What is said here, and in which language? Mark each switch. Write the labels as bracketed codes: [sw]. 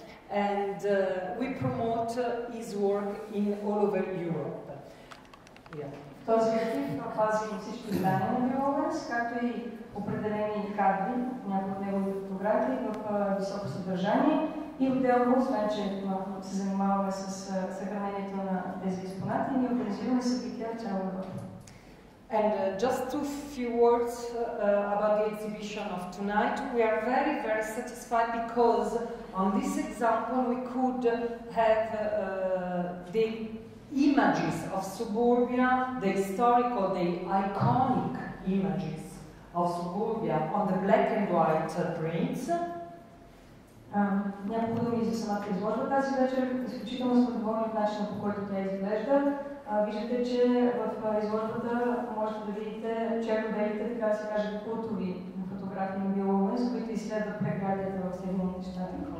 [en] And we promote his work in all over Europe. [bg] Този архив пази всички издания на Бил Оуенс, както и определени кадри, някои от неговите фотографии в високо съдържание. И отделно, освен че се занимаваме с съхранението на тези експонати, ние организираме събития в цяла Европа. [en] And just a few words about the exhibition of tonight. We are very, very satisfied because on this example we could have the images of Suburbia, the historical, the iconic images of Suburbia on the black and white prints. [bg] Няколко думи за самата изложба тази вечер. Изключително сме доволни от начина, по който тя изглежда. Виждате, че в изложбата можете да видите черно-белите, така да се каже, култови фотографии на Бил Оуенс, които изследват преградията в Съединените щати.